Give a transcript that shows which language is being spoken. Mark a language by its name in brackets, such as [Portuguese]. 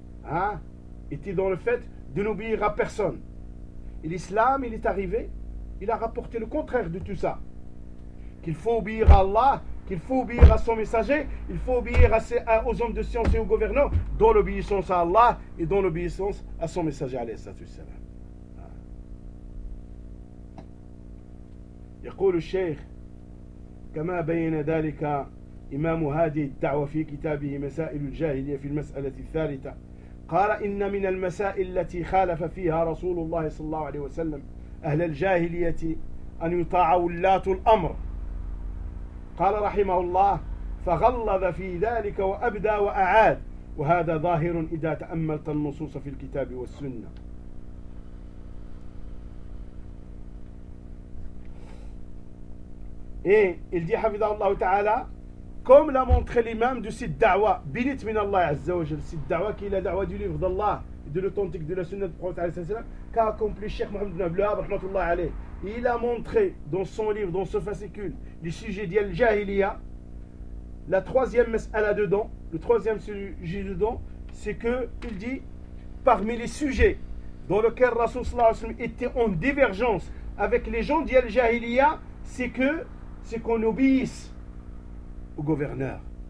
[French] Hein? Était dans le fait de n'obéir à personne. Et l'islam, il est arrivé, il a rapporté le contraire de tout ça. Qu'il faut obéir à Allah, qu'il faut obéir à son messager, il faut obéir aux hommes de science et aux gouvernants, dans l'obéissance à Allah et dans l'obéissance à son messager, alayhi salatu wassalam. [Arabic] يقول الشيخ كما بين ذلك إمام هذه الدعوة في كتابه مسائل الجاهلية في المسألة الثالثة قال إن من المسائل التي خالف فيها رسول الله صلى الله عليه وسلم أهل الجاهلية أن يطاع ولاة الأمر قال رحمه الله فغلظ في ذلك وأبدى وأعاد وهذا ظاهر إذا تأملت النصوص في الكتاب والسنة [French] Et il dit, Hafidhahullah Ta'ala, comme l'a montré l'imam de cette da'wa, binit min Allah Azza wa Jal, cette da'wa qui est la da'wa du livre d'Allah, de l'authentique de la sunna du prophète, qu'a accompli Cheikh Mohamed ibn Abdelwahab, rahmatullah alayh. Il a montré dans son livre, dans ce fascicule, le sujet d'Yal Jahiliya. La troisième mes'ala dedans, le troisième sujet dedans, c'est qu'il dit, parmi les sujets dans lesquels Rasoul sallallahu alayhi wa sallam était en divergence avec les gens d'Yal Jahiliya, c'est qu'on obéisse au gouverneur.